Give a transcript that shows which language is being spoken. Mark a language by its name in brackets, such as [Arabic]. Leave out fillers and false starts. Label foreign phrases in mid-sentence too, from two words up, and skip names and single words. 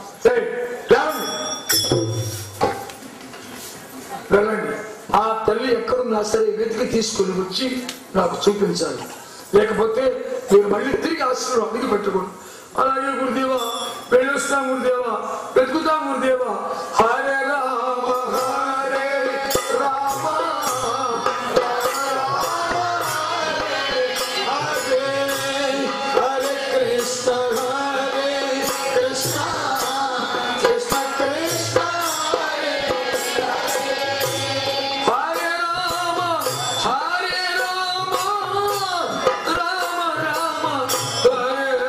[Telugu] వెళ్ళండి, ఆ తల్లి ఎక్కడున్నా సరే వెతికి తీసుకుని వచ్చి నాకు చూపించాలి, లేకపోతే మీరు మళ్ళీ తిరిగి ఆశ్రమం అడిగి పెట్టుకోండి. అలాగే గురుదేవా వెళ్ళొస్తాం గురుదేవా, వెతుకుతాం గురుదేవా. [Sanskrit] హరే రామ హరే రామ హరే హరే కృష్ణ హరే కృష్ణ కృష్ణ కృష్ణ హరే హరే రామ హరే రామ రామ రామ హరే